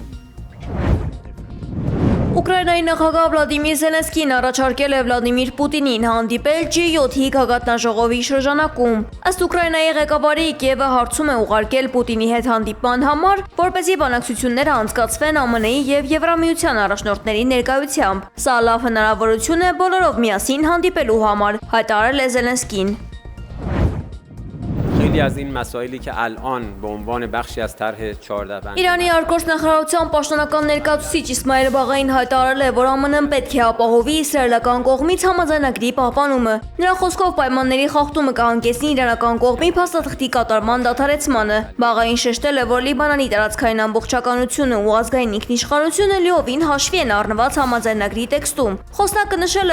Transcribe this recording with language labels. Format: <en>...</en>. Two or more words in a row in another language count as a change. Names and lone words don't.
<hy>Ուկրաինայի նախագահ Վլադիմիր Զելենսկին առաջարկել է Վլադիմիր Պուտինին հանդիպել G7-ի գագաթնաժողովի շրջանակում։ Ըստ Ուկրաինայի ղեկավարի, Կիևը հարցում է ուղարկել Պուտինի հետ հանդիպման համար, որպեսզի բանակցությունները անցկացվեն ԱՄՆ-ի եւ Եվրամիության առաջնորդների ներկայությամբ։ Սա լավ հնարավորություն է բոլորով միասին հանդիպելու համար, հայտարարել է Զելենսկին։</hy> <fa>خیلی از این مسائلی که الان به عنوان بخشی از طرح 14 بند</fa> <hy>Իրանի արտգործնախարարության պաշտոնական ներկայացուցիչ Իսմայել Բաղային հայտարարել է, որ ԱՄՆ-ն պետք է ապահովի իսրայելական կողմից համաձայնագրի պահպանումը։ Նրա խոսքով պայմանների խախտումը կհանգեցնի իրանական կողմի փաստաթղթի կատարման դադարեցմանը։ Բաղային շեշտել է, որ Լիբանանի տարածքային ամբողջականությունը ու ազգային ինքնիշխանությունը լիովին հաշվի են առնված համաձայնագրի տեքստում։ Խոսնակը նշել է,</hy>